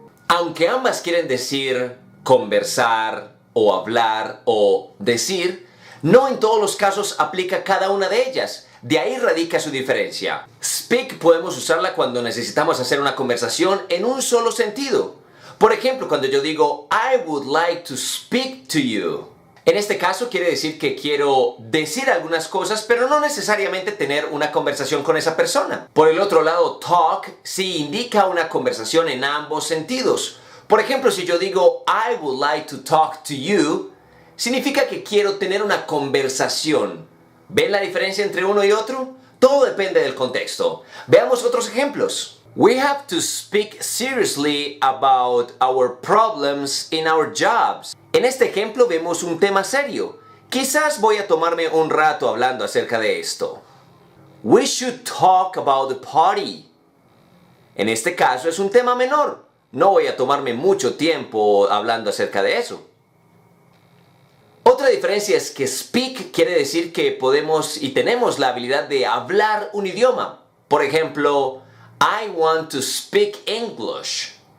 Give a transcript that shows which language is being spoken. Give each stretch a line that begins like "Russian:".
Spanish: Aunque ambas quieren decir conversar o hablar o decir, no en todos los casos aplica cada una de ellas. De ahí radica su diferencia. Speak podemos usarla cuando necesitamos hacer una conversación en un solo sentido. Por ejemplo, cuando yo digo
English: I would like to speak to you.
Spanish: En este caso quiere decir que quiero decir algunas cosas, pero no necesariamente tener una conversación con esa persona. Por el otro lado, talk sí indica una conversación en ambos sentidos. Por ejemplo, si yo digo
English: I would like to talk to you,
Spanish: significa que quiero tener una conversación. ¿Ven la diferencia entre uno y otro? Todo depende del contexto. Veamos otros ejemplos.
English: We have to speak seriously about our problems in our jobs.
Spanish: En este ejemplo vemos un tema serio. Quizás voy a tomarme un rato hablando acerca de esto.
English: We should talk about the party.
Spanish: En este caso es un tema menor. No voy a tomarme mucho tiempo hablando acerca de eso. Otra diferencia es que speak quiere decir que podemos y tenemos la habilidad de hablar un idioma. Por ejemplo,
English: I want to speak English.